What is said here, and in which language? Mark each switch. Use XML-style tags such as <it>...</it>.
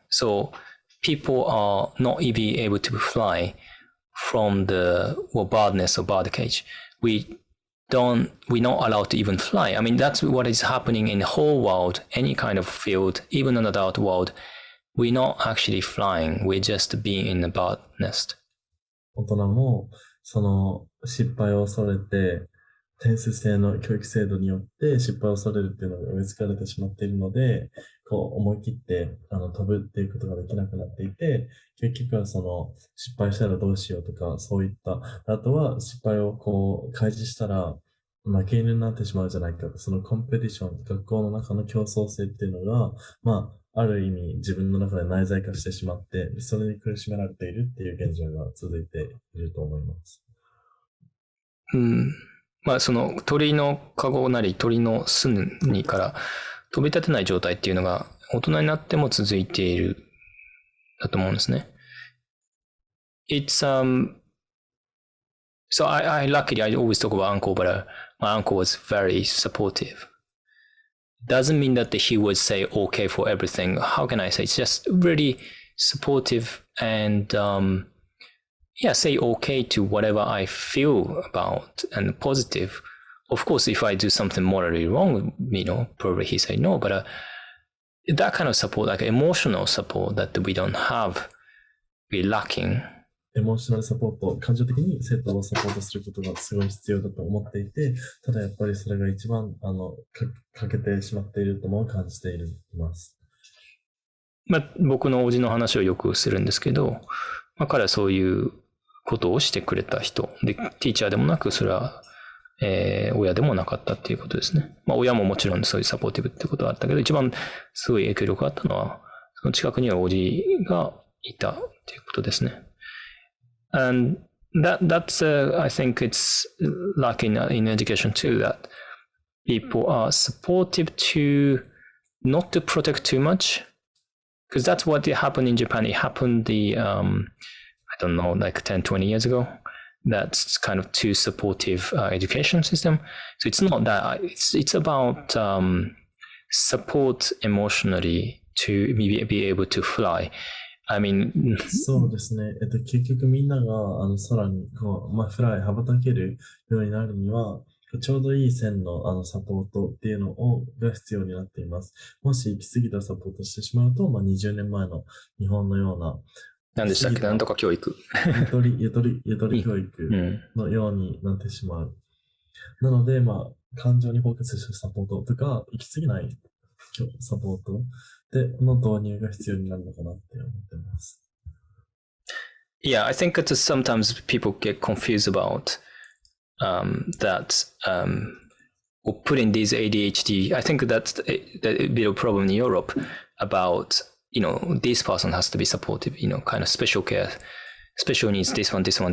<en>So people are not even able to fly from the bird nest or bird cage. We're not allowed to even fly. I mean, that's what is happening in the whole world, any kind of field, even an adult world. We're not actually flying. We're just being in a bird nest.</en> <ja>大人もその失敗を恐れて、点数制の教育制度によって失敗を恐れるっていうのが植え付けられてしまっているので、こう思い切って飛ぶっていうことができなくなっていて、結局はその失敗したらどうしようとか、そういった、あとは失敗をこう開示したら負け犬になってしまうじゃないかと、そのコンペティション、学校の中の競争性っていうのが、ある意味自分の中で内在化してしまって、それに苦しめられているっていう現状が続いていると思います。その鳥の籠なり鳥の巣にから飛び立てない状態っていうのが大人になっても続いているだと思うんですね。</ja> <en>It's so I luckily I always talk about uncle, but my uncle was very supportive. Doesn't mean that he would say okay for everything. How can I say? It's just really supportive and say okay to whatever I feel about and positive. Of course, if I do something morally wrong, probably he say no. But that kind of support, like emotional support that we don't have, we're lacking.</en> <ja>エモーショナルサポート、感情的に生徒をサポートすることがすごい必要だと思っていて、ただやっぱりそれが一番欠けてしまっているとも感じています。僕の叔父の話をよくするんですけど、彼はそういうことをしてくれた人で、ティーチャーでもなく、それは、親でもなかったっていうことですね。親ももちろんそういうサポーティブってことはあったけど、一番すごい影響力があったのは、その近くには叔父がいたっていうことですね。</ja> <en>And that's I think it's like in education too, that people are supportive to not to protect too much, because that's what happened in Japan. It happened I don't know, like 10, 20 years ago. That's kind of too supportive education system. So it's not that. It's about support emotionally to be able to fly. I mean,</en> <ja>そうですね。結局みんなが空にフライ羽ばたけるようになるには、ちょうどいい線のサポートっていうのが必要になっています。もし行き過ぎたサポートしてしまうと、20年前の日本のような何でしたっけ、なんとか教育。ゆとり教育のようになってしまう。なので、感情にフォーカスしたサポートとか、行き過ぎないサポートの導入が必要になるのかなって思ってます。</ja> <en>Yeah, I think that sometimes people get confused about that or putting these ADHD. I think that's a bit of a problem in Europe about, this person has to be supportive, kind of special care, special needs, this one.</en>